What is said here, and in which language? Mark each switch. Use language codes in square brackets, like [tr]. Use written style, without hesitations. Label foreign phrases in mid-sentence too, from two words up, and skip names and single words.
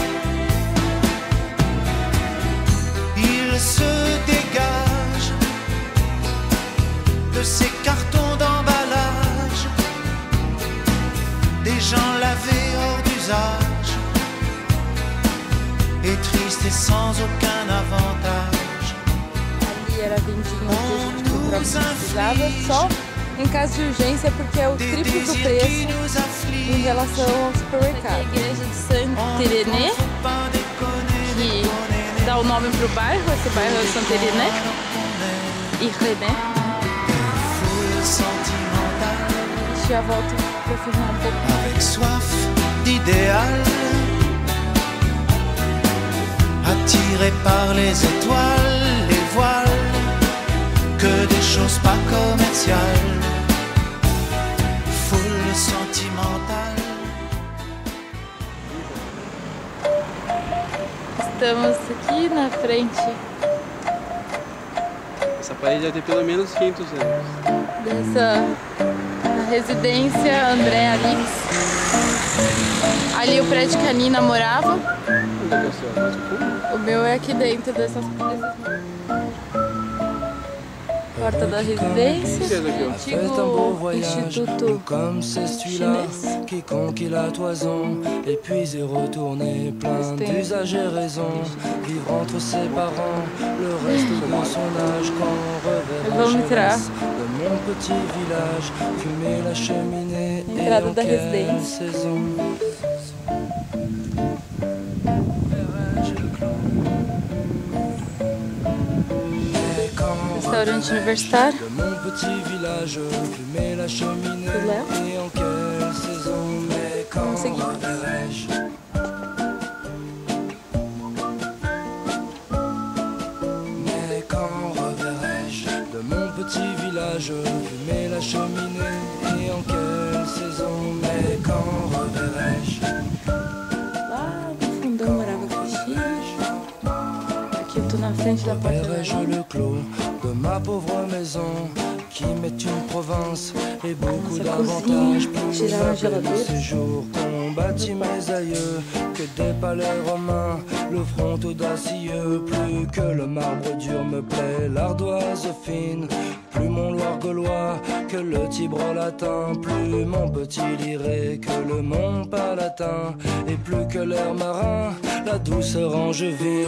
[fr] Il se dégage de ces cartons d'emballage, des gens lavés hors d'usage, et tristes et sans aucun avantage. [pt] Ali era vendinha que a gente comprava o que precisava, só em caso de urgência, porque é o triplo do preço em relação ao supermercado. A igreja de Saint-Irénée, que dá o nome para o bairro, esse bairro é Saint-Irénée. Irénée. A gente já volta para filmar um pouco mais. [fr] Avec soif d'idéal, attiré par les étoiles, les voiles, que des choses pas commerciales. Foule sentimentale. [pt] Estamos aqui na frente Essa parede já tem pelo menos 500 anos. dessa residência André Alix. Ali o prédio que a Nina morava. Onde é que é o seu? Mais no fundo? O meu é aqui dentro desses. Porta da residência, antigo instituto [fr] comme c'est celui-là [pt] chinês. [fr] qui conquit la toison, et puis est retourné plein d'usage et raison. Vivre entre ses parents, le reste de son âge, quand [pt] Vamos [fr] reverrai [pt] entrar. [fr] jeunesse de mon petit village, fumer la cheminée et [pt] Entrada [fr] en [pt] da [fr] quelle [pt] residência. [fr] saison. [pt] Restaurante universitário. [fr] De mon petit village, fumer la cheminée [pt] Do Léo. [fr] et en quelle saison, mais quand [pt] Vamos seguir. [fr] reverrai-je? Mais quand reverrai-je de mon petit village, fumer la cheminée et en quelle saison, mais quand reverrai-je? [pt] Lá no fundão morava Cristina. Aqui eu tô na frente da porta da [fr] Reverrai-je le clos de ma pauvre maison qui m'est une province et beaucoup [pt] Nossa [fr] d'avantages [pt] cozinha, [fr] plus [pt] tirar a [fr] meublés de [pt] geladeira. [fr] séjour qu'ont bâti mes aïeux, que des palais romains, le front audacieux, plus que le marbre dur me plaît, l'ardoise fine, plus mon Loire gaulois que le Tibre latin, plus mon petit liré que le Mont Palatin, et plus que l'air marin, la douceur angevine.